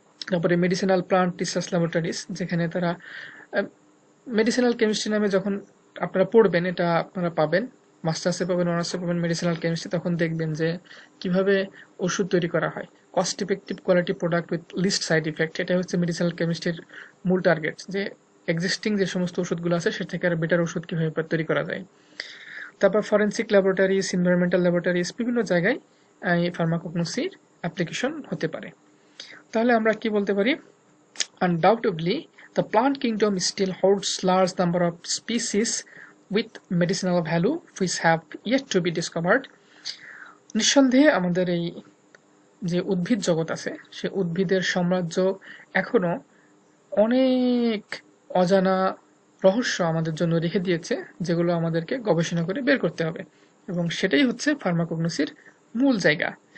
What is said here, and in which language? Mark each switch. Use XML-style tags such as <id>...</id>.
<bn>তারপরে medicinal plant research laboratories, যেখানে তারা মেডিসিনাল কেমিস্ট্রি নামে যখন আপনারা পড়বেন, এটা আপনারা পাবেন, মাস্টার্সে পাবেন, অনার্সে পাবেন মেডিসিনাল কেমিস্ট্রি, তখন দেখবেন যে কিভাবে ওষুধ তৈরি করা হয়,</bn> <en>Cost effective quality product with least side effect.</en> <bn>এটা হচ্ছে মেডিসিনাল কেমিস্ট্রির মূল টার্গেট, যে এক্সিস্টিং যে সমস্ত ওষুধগুলো আছে সে থেকে আর বেটার ওষুধ কিভাবে তৈরি করা যায়। তারপর ফরেন্সিক ল্যাবরেটরিজ, এনভায়রনমেন্টাল ল্যাবরেটরিজ, বিভিন্ন জায়গায় এই ফার্মাকোগনোসির অ্যাপ্লিকেশন হতে পারে। তাহলে আমরা কি বলতে পারি?</bn> <en>Undoubtedly, the plant kingdom still holds large number of species with medicinal value which have yet to be discovered.</en> <bn>নিঃসন্দেহে আমাদের এই যে উদ্ভিদ জগৎ আছে, সে উদ্ভিদের সাম্রাজ্য এখনো অনেক অজানা রহস্য আমাদের জন্য রেখে দিয়েছে, যেগুলো আমাদেরকে গবেষণা করে বের করতে হবে, এবং সেটাই হচ্ছে ফার্মাকোগনোসির মূল জায়গা।</bn>